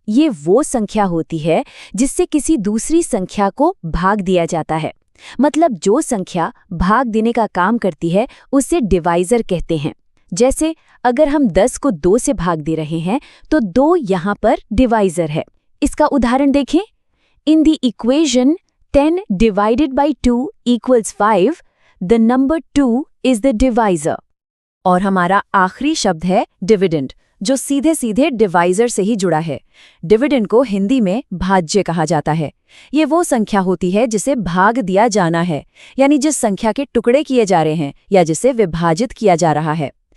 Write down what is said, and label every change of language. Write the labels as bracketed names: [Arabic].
[Hindi] ये वो संख्या होती है जिससे किसी दूसरी संख्या को भाग दिया जाता है। मतलब जो संख्या भाग देने का काम करती है उसे डिवाइजर कहते हैं। जैसे अगर हम 10 को 2 से भाग दे रहे हैं तो 2 यहाँ पर डिवाइजर है। इसका उदाहरण देखें, [English] In the equation 10 divided by 2 equals 5, the number 2 is the divisor। [Hindi] और हमारा आखिरी शब्द है डिविडेंड, जो सीधे सीधे डिवाइजर से ही जुड़ा है। डिविडेंड को हिंदी में भाज्य कहा जाता है। ये वो संख्या होती है जिसे भाग दिया जाना है, यानी जिस संख्या के टुकड़े किए जा रहे हैं या जिसे विभाजित किया जा रहा है।